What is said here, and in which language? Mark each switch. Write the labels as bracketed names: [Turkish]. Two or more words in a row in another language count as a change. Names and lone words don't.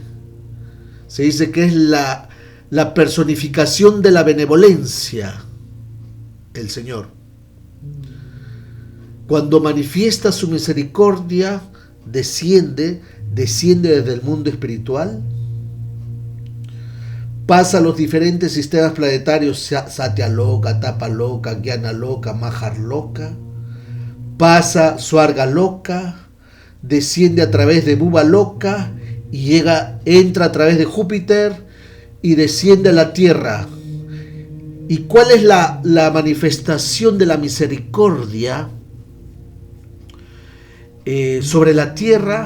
[Spanish] Se dice que es la personificación de la benevolencia, el Señor. Cuando manifiesta su misericordia, desciende desde el mundo espiritual, pasa a los diferentes sistemas planetarios, Satya Loka, Tapa Loka, Jnana Loka, Mahar Loka, pasa Swarga Loka, desciende a través de Bhuva Loka y entra a través de Júpiter y desciende a la Tierra. ¿Y cuál es la manifestación de la misericordia sobre la Tierra?